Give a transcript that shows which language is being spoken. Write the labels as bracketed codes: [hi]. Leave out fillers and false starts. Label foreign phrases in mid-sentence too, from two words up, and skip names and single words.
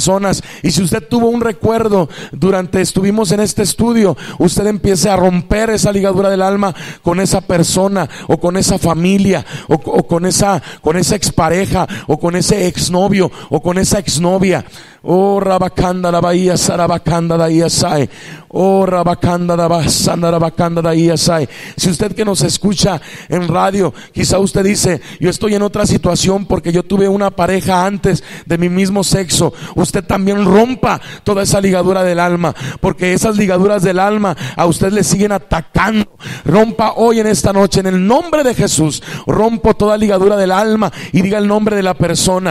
[es] Y si usted tuvo un recuerdo pasado, estuvimos en este estudio, usted empiece a romper esa ligadura del alma con esa persona, o con esa familia, o con esa expareja, o con ese exnovio, o con esa exnovia. Oh, Rabacanda la bahía, Sarabacanda da Iasai. Oh, Rabacanda da Basanda, Rabacanda da Iasai. Si usted que nos escucha en radio, quizá usted dice: yo estoy en otra situación porque yo tuve una pareja antes de mi mismo sexo. Usted también rompa toda esa ligadura del alma, porque esas ligaduras del alma a usted le siguen atacando. Rompa hoy en esta noche, en el nombre de Jesús. Rompo toda ligadura del alma y diga el nombre de la persona.